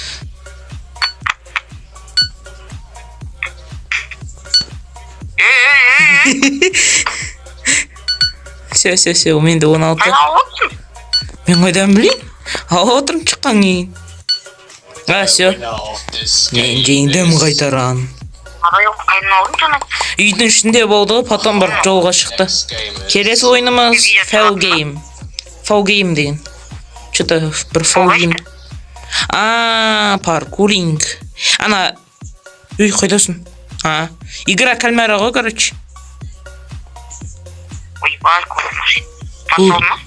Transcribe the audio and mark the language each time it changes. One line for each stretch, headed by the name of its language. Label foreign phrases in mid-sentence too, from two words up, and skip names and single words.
Kazakh: Все, менде 16. Мен қайдан білейін? Алып отырмын шыққан кейін. Все.
English: Winner of this
Kazakh: Мен
English: game
Kazakh: жеңдім
English: is
Kazakh: қайтаран. Қайдан алдың жаңа? Үйдің ішінде болды, потом бір жолға шықты.
English: next game is
Kazakh: Келесі ойынымыз Fall Game. Fall Game деген. Что-то бір Fall Game. Паркуринг. Ана, үй, қайдасың? Игра кальмара ғой, короче. Ой, балкон. Патron ма?